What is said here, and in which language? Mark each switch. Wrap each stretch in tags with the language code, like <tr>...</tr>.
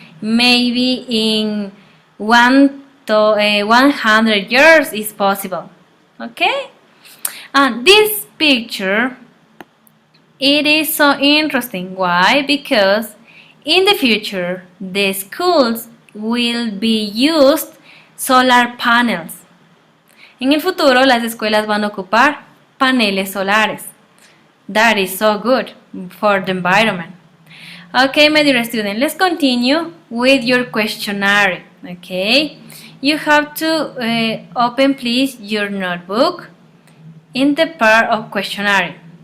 <en>Maybe in 100 years is possible. Okay? And this picture, it is so interesting. Why? Because in the future, the schools will be used solar panels.</en> <es>En el futuro, las escuelas van a ocupar paneles solares.</es> <en>That is so good for the environment. Okay, my dear student, let's continue with your questionnaire. Okay, you have to open, please, your notebook in the part of questionnaire.</en>